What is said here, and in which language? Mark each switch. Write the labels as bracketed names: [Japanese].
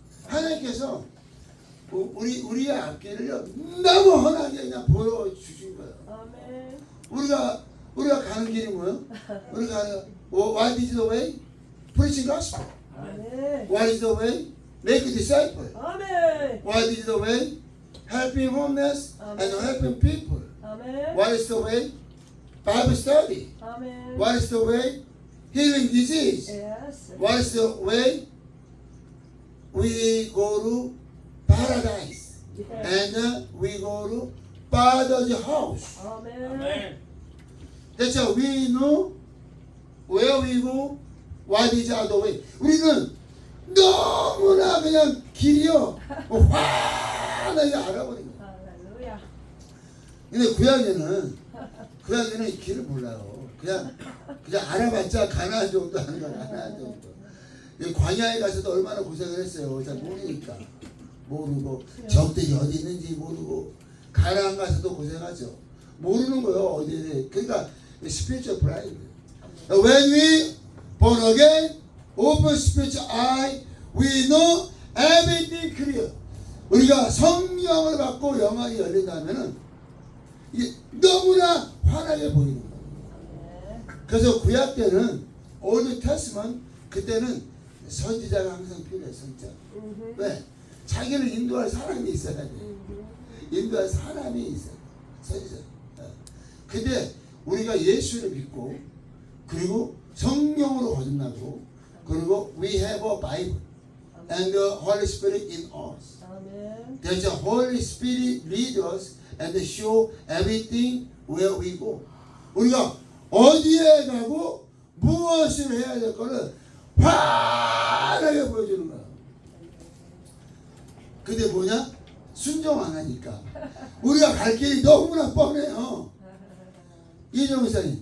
[Korean] 하나님께서 우리의 앞길을 너무 환하게 그냥 보여주신 거예요. 아멘. 우리가 가는 길이 뭐예요? 우리가 가는 [English] What is the way? Preaching gospel. [Korean] 아멘. [English] What is the way? Make a disciple. [Korean] 아멘. [English] What is the way? Helping homeless and helping people. [Korean] 아멘. [English] What is the way? Bible study. [Korean] 아멘. [English] What is the way? Healing disease. Yes. What is the way? We go to paradise. Yes. And we go to Father's house. [Korean] 아멘. [English] That's how we know where we go, what is our way. [Korean] 우리는 너무나 그냥 길이요 환하게 알아버린 거예요. 할렐루야. 근데 구약에는 이 길을 몰라요. 그냥 알아봤자 가나안 정도 하는 거야. 가나안 정도. 이 광야에 가서도 얼마나 고생을 했어요. 잘 모르고 적들이 어디 있는지 모르고 가나안 가서도 고생하죠. 모르는 거예요. 어디에. 그러니까 [English] spiritual blind. When we born again, open spiritual eye, we know everything clear. [Korean] 우리가 성령을 받고 영안이 열린다면은 이게 너무나 환하게 보이는 거예요. 그래서 구약 때는 Old Testament 그때는 선지자가 항상 필요해. 선지자. 왜? 자기를 인도할 사람이 있어야 돼. 인도할 사람이 있어야 돼. 선지자. 근데 우리가 예수를 믿고 그리고 성령으로 거듭나고 그리고 [English] we have a Bible and the Holy Spirit in us. [Korean] 아멘. [English] There's a Holy Spirit lead us and show everything where we go. [Korean] 우리가 어디에 가고 무엇을 해야 될 거를 환하게 보여주는 거야. 근데 뭐냐? 순종 안 하니까 우리가 갈 길이 너무나 뻔해요. 이정 목사님,